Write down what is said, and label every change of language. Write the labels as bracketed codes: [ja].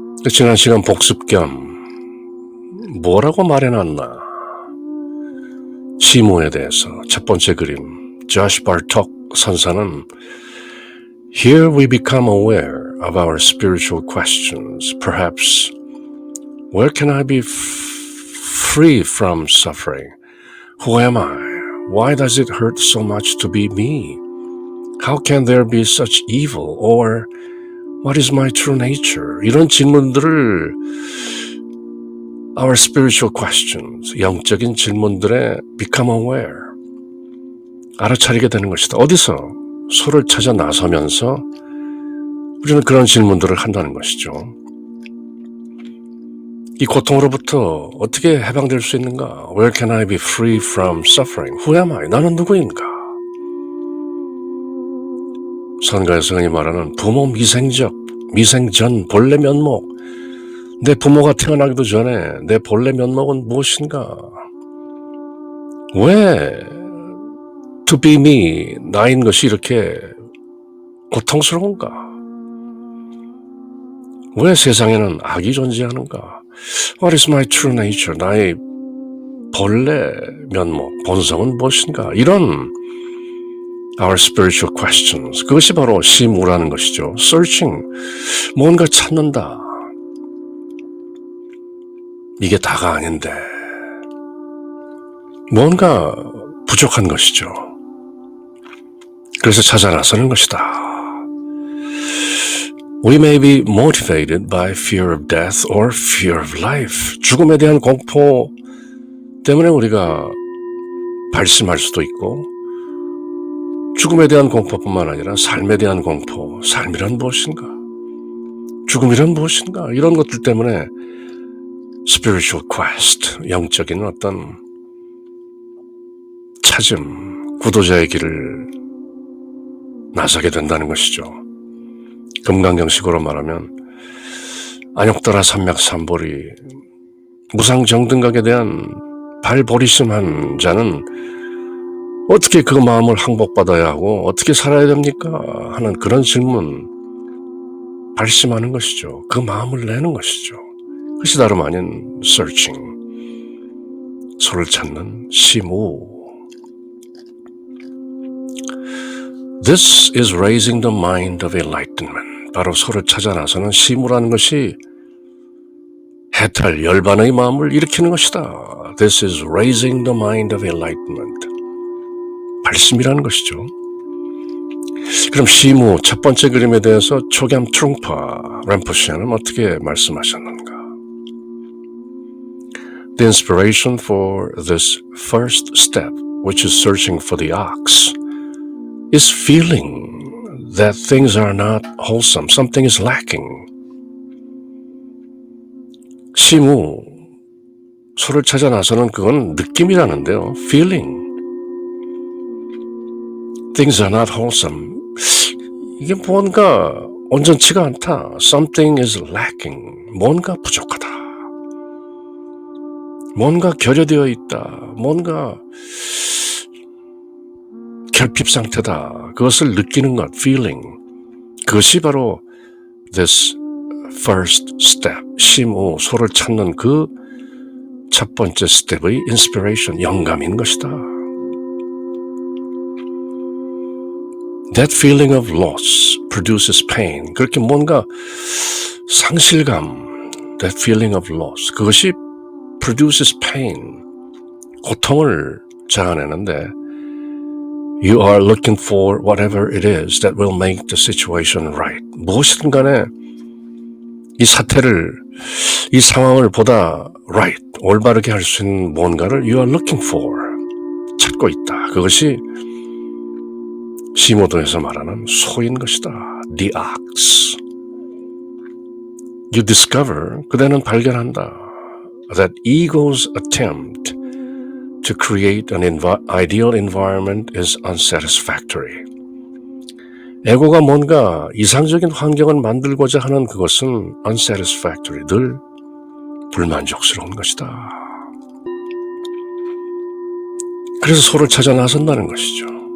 [ko] 지난 시간 복습 겸 뭐라고 말해놨나 시무에 대해서 첫 번째 그림 Josh Bartok 선사는 [en] Here we become aware of our spiritual questions. Perhaps where can I be free from suffering? Who am I? Why does it hurt so much to be me? How can there be such evil? Or what is my true nature? [ko] 이런 질문들을 [en] our spiritual questions, [ko] 영적인 질문들에 [en] become aware, [ko] 알아차리게 되는 것이다. 어디서? 소를 찾아 나서면서 우리는 그런 질문들을 한다는 것이죠. 이 고통으로부터 어떻게 해방될 수 있는가? [en] Where can I be free from suffering? Who am I? [ko] 나는 누구인가? 선가의 성인이 말하는 부모 미생전 본래 면목 내 부모가 태어나기도 전에 내 본래 면목은 무엇인가? 왜 [en] to be me [ko] 나인 것이 이렇게 고통스러운가? 왜 세상에는 악이 존재하는가? [en] What is my true nature? [ko] 나의 본래 면목, 본성은 무엇인가? 이런 [en] our spiritual questions. [ko] 그것이 바로 시무라는 것이죠. [en] searching. [ko] 뭔가 찾는다. 이게 다가 아닌데. 뭔가 부족한 것이죠. 그래서 찾아 나서는 것이다. [en] We may be motivated by fear of death or fear of life. [ko] 죽음에 대한 공포 때문에 우리가 발심할 수도 있고 죽음에 대한 공포뿐만 아니라 삶에 대한 공포, 삶이란 무엇인가? 죽음이란 무엇인가? 이런 것들 때문에 [en] spiritual quest, [ko] 영적인 어떤 찾음, 구도자의 길을 나서게 된다는 것이죠. 금강경식으로 말하면 안욕더라 삼맥삼보리, 무상정등각에 대한 발버리심한 자는 어떻게 그 마음을 항복받아야 하고 어떻게 살아야 됩니까? 하는 그런 질문 발심하는 것이죠. 그 마음을 내는 것이죠. 그것이 다름 아닌 searching, 소를 찾는 시무. [en] This is raising the mind of enlightenment. [ko] 바로 소를 찾아 나서는 시무라는 것이 해탈, 열반의 마음을 일으키는 것이다. [en] This is raising the mind of enlightenment. [ko] 발심이라는 것이죠. 그럼 시무 첫 번째 그림에 대해서 초gyam trungpa rinpoche는 어떻게 말씀하셨는가? [en] The inspiration for this first step, which is searching for the ox, is feeling that things are not wholesome, something is lacking. [ko] 시무, 소를 찾아 나서는 그건 느낌이라는데요. [en] Feeling. Things are not wholesome. [ko] 이게 뭔가 온전치가 않다. [en] Something is lacking. [ko] 뭔가 부족하다. 뭔가 결여되어 있다. 뭔가 결핍 상태다. 그것을 느끼는 것, feeling. 그것이 바로 [en] this first step, [ko] 시무, 소를 찾는 그 첫 번째 스텝의 inspiration, 영감인 것이다. [en] That feeling of loss produces pain. [ko] 그렇게 뭔가 상실감, [en] that feeling of loss, [ko] 그것이 [en] produces pain, [ko] 고통을 자아내는데 [en] You are looking for whatever it is that will make the situation right. [ko] 무엇이든 간에 이 사태를, 이 상황을 보다 right, 올바르게 할 수 있는 뭔가를 [en] You are looking for, [ko] 찾고 있다. 그것이 시모도에서 말하는 소인 것이다. [en] The ox. You discover, [ko] 그대는 발견한다. [en] That ego's attempt to create an ideal environment is unsatisfactory. [ko] 에고가 뭔가 이상적인 환경을 만들고자 하는 그것은 unsatisfactory, 늘 불만족스러운 것이다. 그래서 소를 찾아 나선다는 것이죠.